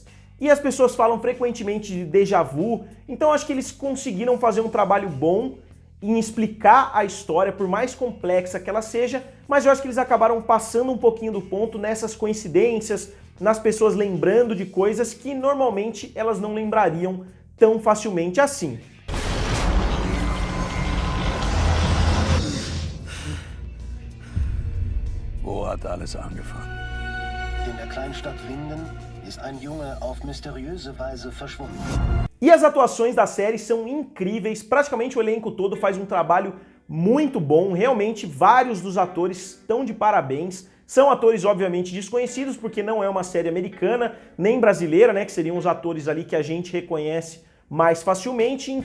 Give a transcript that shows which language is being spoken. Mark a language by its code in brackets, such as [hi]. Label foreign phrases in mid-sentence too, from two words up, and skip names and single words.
[pt] E as pessoas falam frequentemente de déjà vu, então acho que eles conseguiram fazer um trabalho bom em explicar a história, por mais complexa que ela seja, mas eu acho que eles acabaram passando um pouquinho do ponto nessas coincidências, nas pessoas lembrando de coisas que normalmente elas não lembrariam tão facilmente assim. [de] Wo hat alles angefangen? In der Kleinstadt Winden ist ein Junge auf mysteriöse Weise verschwunden. [pt] E as atuações da série são incríveis, praticamente o elenco todo faz um trabalho muito bom, realmente vários dos atores estão de parabéns. São atores obviamente desconhecidos, porque não é uma série americana, nem brasileira, né, que seriam os atores ali que a gente reconhece mais facilmente.